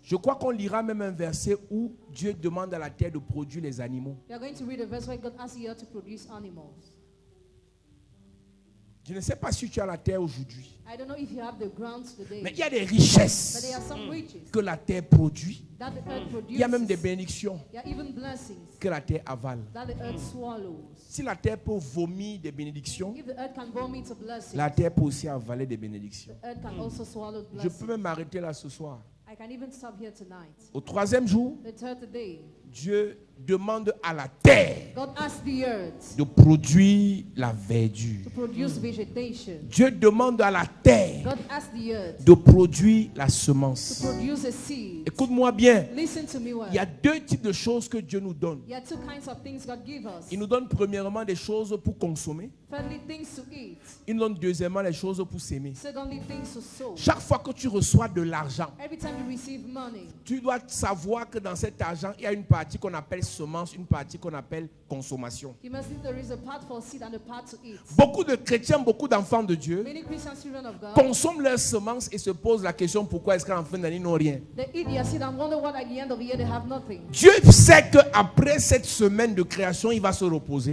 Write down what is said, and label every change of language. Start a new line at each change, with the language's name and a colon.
French: Je crois qu'on lira même un verset où Dieu demande à la terre de produire les animaux.
English: We are going to read a verse where God asks the earth to produce animals.
French: Je ne sais pas si tu as la terre aujourd'hui,
English: I don't know if you have the grounds today,
French: mais il y a des
English: but
French: richesses
English: there are some riches
French: que la terre produit.
English: that the earth produces.
French: Il y a même des bénédictions
English: There are even blessings
French: que la terre avale.
English: that the earth swallows.
French: Si la terre peut vomir des bénédictions,
English: If the earth can vomit a blessing,
French: la terre peut aussi avaler des bénédictions.
English: the earth can also swallow
French: Je
English: blessings.
French: peux même m'arrêter là ce soir.
English: I can even stop here tonight.
French: Au 3e jour,
English: The third day,
French: Dieu demande à la terre
English: God asked the earth
French: de produire la verdure.
English: to produce vegetation.
French: Dieu demande à la terre
English: God asked the earth
French: de produire la
English: to
French: semence.
English: produce a seed.
French: Écoute-moi bien.
English: Listen to me well.
French: Il y a 2 types de choses que Dieu nous donne.
English: There are two kinds of things God gives us.
French: Il nous donne premièrement des choses pour consommer.
English: Thirdly, things to eat.
French: Il nous donne deuxièmement les choses pour s'aimer.
English: Secondly, things to sow.
French: Chaque fois que tu reçois de l'argent,
English: Every time you receive money,
French: tu dois savoir que dans cet argent, il y a une partie qu'on appelle semence, une partie qu'on appelle consommation.
English: you must think there is a part for seed and a part to eat.
French: Beaucoup de chrétiens, beaucoup d'enfants de Dieu
English: Many Christian children of God,
French: consomment leurs semences et se posent la question pourquoi est-ce qu'en fin d'année ils n'ont rien.
English: they eat their seed and wonder why at the end of the year they have nothing.
French: Dieu sait qu'après cette semaine de création, il va se reposer.